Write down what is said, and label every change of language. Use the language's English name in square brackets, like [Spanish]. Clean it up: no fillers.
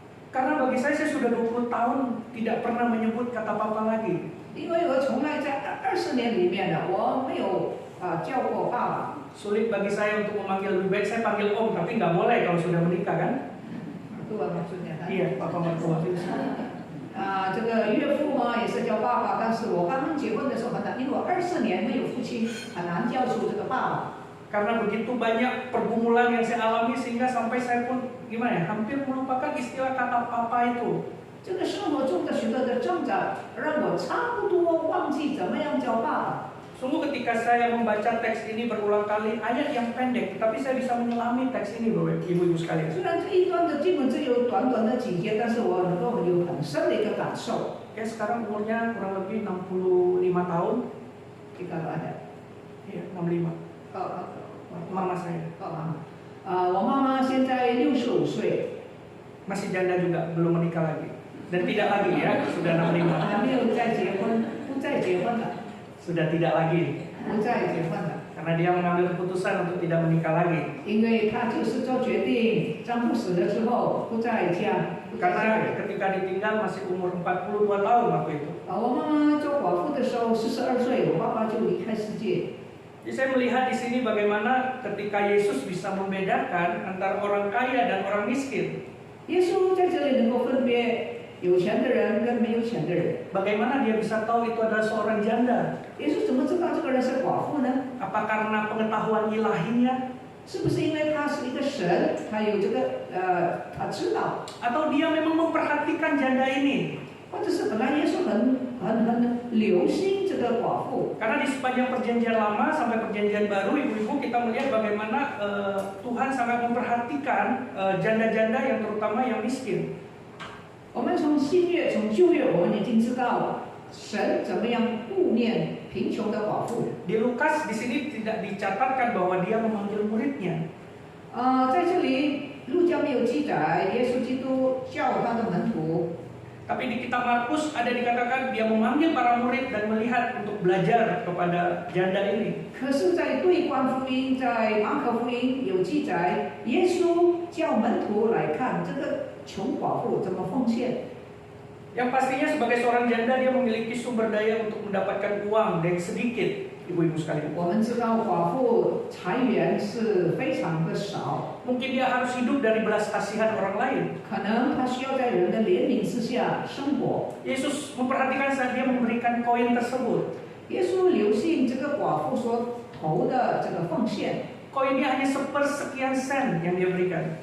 [Indonesian] Karena bagi saya sudah 20 tahun tidak pernah menyebut kata papa lagi. [Chinese] 因为我从来在20年里面呢，我没有叫过爸爸。 [Indonesian] Sulit bagi saya untuk memanggil, lebih baik saya panggil om, tapi nggak boleh kalau sudah menikah kan? Mertua maksudnya kan? Iya, papa mertua. [Chinese] 这个岳父嘛也是叫爸爸，但是我刚刚结婚的时候很难，因为我24年没有父亲，很难叫出这个爸爸。 [Indonesian] Karena begitu banyak pergumulan yang saya alami sehingga sampai saya pun gimana ya, hampir melupakan istilah kata papa itu. [Chinese] 这个生活中的许多的挣扎，让我差不多忘记怎么样叫爸爸。 [Indonesian] Sungguh ketika saya membaca teks ini berulang kali, ayat yang pendek, tapi saya bisa menyelami teks ini, ibu-ibu sekalian. [Chinese] 虽然这一段的经文只有短短的几节，但是我能够有很深的一个感受。 [Indonesian] Ya sekarang umurnya kurang lebih 65 tahun. Kita ada. Iya, 65. Mama saya. [Chinese] 我妈妈现在65岁， [Indonesian] Masih janda juga, belum menikah lagi. Dan tidak lagi ya, sudah 65. [Chinese] 还没有再结婚，不再结婚了， [Indonesian] Sudah tidak lagi. [Chinese] 不再结婚了， [Indonesian] Karena dia mengambil keputusan untuk tidak menikah lagi. [Chinese] 因为她就是做决定，丈夫死了之后不再嫁，不再嫁 [Indonesian] Karena [Chinese] 人。 [Indonesian] ketika ditinggal masih umur 42 tahun waktu itu. [Chinese] 我妈妈做寡妇的时候42岁，我爸爸就离开世界。 [Indonesian] Jadi saya melihat di sini bagaimana ketika Yesus bisa membedakan antara orang kaya dan orang miskin. [Chinese] 耶稣在这里能够分别有钱的人跟没有钱的人。 [Indonesian] Bagaimana dia bisa tahu itu adalah seorang janda? [Chinese] 耶稣怎么知道这个人是寡妇呢？ [Indonesian] Apa karena pengetahuan ilahinya? [Chinese] 是不是因为他是一个神，他有这个他知道， [Indonesian] Atau dia memang memperhatikan janda ini? [Chinese] 或者是本来耶稣很留心这个寡妇？ [Indonesian] Karena di sepanjang perjanjian lama sampai perjanjian baru, ibu-ibu kita melihat bagaimana Tuhan sangat memperhatikan janda-janda yang terutama yang miskin. [Chinese] 我们从新约、从旧约，我们已经知道神怎么样顾念贫穷的寡妇。 [Indonesian] Di Lukas di sini tidak dicatatkan bahwa dia memanggil muridnya. [Chinese] 在这里路加没有记载耶稣基督叫他的门徒， [Indonesian] Tapi di kitab Markus ada dikatakan dia memanggil para murid dan melihat untuk belajar kepada janda ini. [Chinese] 可是，在对观福音，在马可福音有记载，耶稣叫门徒来看这个穷寡妇怎么奉献。 [Indonesian] Yang pastinya sebagai seorang janda dia memiliki sumber daya untuk mendapatkan uang dan sedikit, ibu-ibu sekalian. [Chinese] 我们知道寡妇财源是非常的少， [Indonesian] Mungkin dia harus hidup dari belas kasihan orang lain. [Chinese] 可能她需要在人的怜悯之下生活。 [Indonesian] Yesus memperhatikan saat dia memberikan koin tersebut. [Chinese] 耶稣留心这个寡妇所投的这个奉献， [Indonesian] Koinnya hanya sepersekian sen yang dia berikan.